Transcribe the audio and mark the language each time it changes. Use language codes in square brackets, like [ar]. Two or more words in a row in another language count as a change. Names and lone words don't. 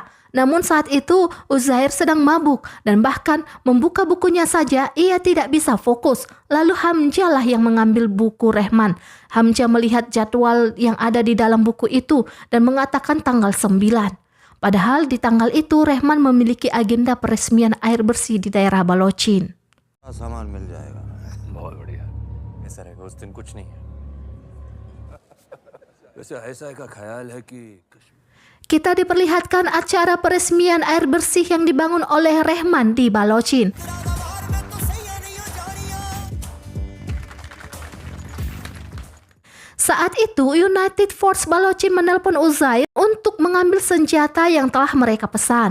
[id] Namun saat itu Uzair sedang mabuk dan bahkan membuka bukunya saja ia tidak bisa fokus. Lalu Hamzah lah yang mengambil buku Rehman. Hamzah melihat jadwal yang ada di dalam buku itu dan mengatakan tanggal 9. Padahal di tanggal itu Rehman memiliki agenda peresmian air bersih di daerah Balochin. [hi] सामान मिल जाएगा बहुत बढ़िया ऐसा रहेगा उस दिन कुछ नहीं है वैसे ऐसा का ख्याल है कि [id] Kita diperlihatkan acara peresmian air bersih yang dibangun oleh Rehman di Balochin. Saat itu United Force Balochin menelpon Uzair untuk mengambil senjata yang telah mereka pesan.